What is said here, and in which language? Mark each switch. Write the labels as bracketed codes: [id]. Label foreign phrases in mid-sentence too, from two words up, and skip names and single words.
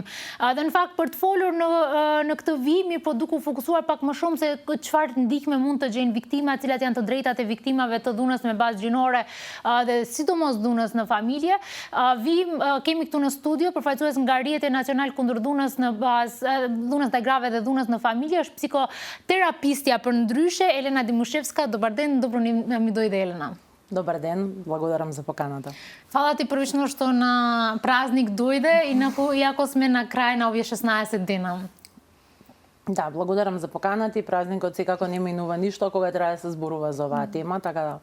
[sq] Dhe në fakt për të folur në këtë vit, mirë po duke u fokusuar pak më shumë se çfarë ndihme mund të gjejnë viktima, cilat janë të drejtat e viktimave të dhunës me bazë gjinore dhe sidomos dhunës në familje. Kemi këtu në studio përfaqësues nga Rrjeti Nacional kundër dhunës në bazë dhunës ndaj grave dhe dhunës në familje, është psikoterapistja për ndryshe Елена Димушевска. [mk] Добар ден, добро ми дојде, Елена. Добар ден, благодарам за поканата. Фала ти првично што на празник дојде, иако сме на крај на овие 16 дена. Да, благодарам за поканата и празникот секако не минува ништо кога треба да се зборува за оваа тема, така да...